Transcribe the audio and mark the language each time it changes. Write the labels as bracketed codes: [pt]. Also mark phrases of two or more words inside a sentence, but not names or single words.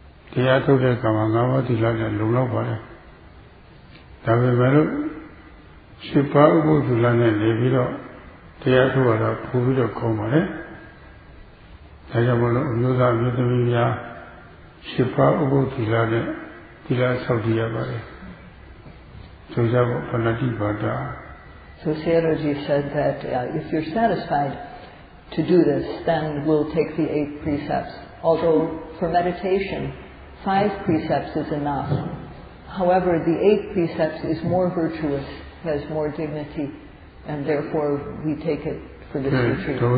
[my] တရားထုတ်တဲ့ကံမှာငါးပါးသီလနဲ့လုံလောက်ပါလေဒါပေမဲ့လို့ရှိပါဥပုသ္သလနဲ့နေပြီးတော့တရားထုတ်ရတာပို့ပြီးတော့ကောင်းပါလေဒါကြောင့်မလို့အမျိုးသားမျိုးသမီးများရှိပါဥပုသ္သလနဲ့သီလဆောက်တည်ရပါလေဆိုကြဖို့ပဏ္ဍိပါဒ [en] So Sayadawgyi said that if you're satisfied to do this, then we'll take the 8 precepts. Although for meditation, 5 precepts is enough. However, the 8 precepts is more virtuous, has more dignity, and therefore we take it for this retreat.